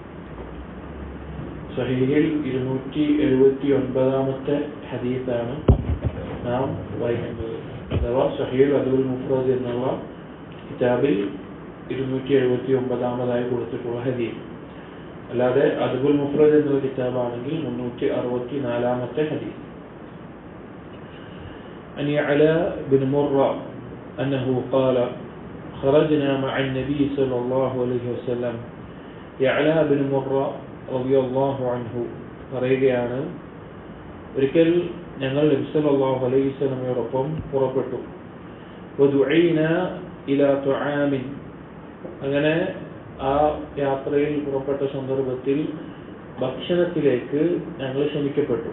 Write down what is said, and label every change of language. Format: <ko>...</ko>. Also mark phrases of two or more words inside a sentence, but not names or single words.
<ml>സഹീഹിൽ 279-ാമത്തെ ഹദീസാണ് നാം വായിക്കുന്നത്. അഥവാ സഹീഹുൽ അദബുൽ മുഫ്രദ് എന്നുള്ള കിതാബിൽ 279-ാമതായി കൊടുത്തിട്ടുള്ള ഹദീസ്. അല്ലാതെ അദബുൽ മുഫ്രദ് എന്നുള്ള കിതാബാണെങ്കിൽ 364-ാമത്തെ ഹദീസ്.</ml> <ar>عن يعلى بن مرة أنه قال خرجنا مع النبي صلى الله عليه وسلم. يعلى بن مرة رضي الله عنه</ar> <ml>പറയുകയാണ്, ഒരിക്കൽ ഞങ്ങൾ നബി</ml> <ar>صلى الله عليه</ar> <ml>വസല്ലമയോടൊപ്പം പുറപ്പെട്ടു.</ml> <ar>ودعينا إلى طعام,</ar> <ml>അങ്ങനെ ആ യാത്രയിൽ പുറപ്പെട്ട സന്ദർഭത്തിൽ ഭക്ഷണത്തിലേക്ക് ഞങ്ങൾ ക്ഷണിക്കപ്പെട്ടു.</ml>